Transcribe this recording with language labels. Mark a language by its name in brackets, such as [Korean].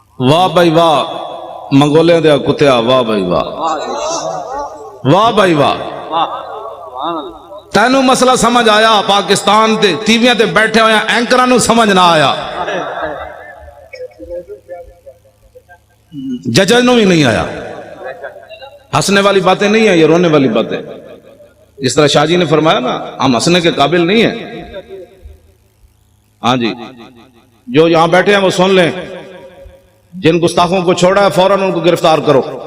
[Punjabi] واہ بھائی واہ منگولے دیا کتیا، واہ بھائی واہ، واہ بھائی واہ. تینوں مسئلہ سمجھ آیا؟ پاکستان تے ٹی ویاں تے بیٹھے ہوئے اینکراں نوں سمجھ نہ آیا، ججاں نوں بھی نہیں آیا. [Urdu] ہنسنے والی باتیں نہیں ہیں، یہ رونے والی باتیں. جس طرح شاہ جی نے فرمایا نا ہم ہنسنے کے قابل نہیں ہیں. ہاں جی جو یہاں بیٹھے ہیں وہ سن لیں، جن گستاخوں کو چھوڑا ہے فوراً ان کو گرفتار کرو.